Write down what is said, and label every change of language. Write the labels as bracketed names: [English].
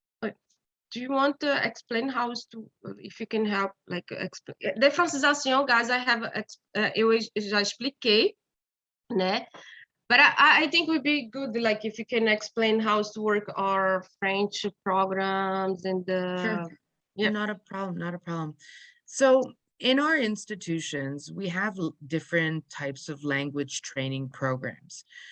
[English] Do you want to explain how to, if you can help, like, explain? [Portuguese] De francização, guys, eu já expliquei, né? [English] But I think it would be good, like, if you can explain how to work our French programs and the... Sure. Yeah. Not a problem, not a problem. So in our institutions, we have different types of language training programs.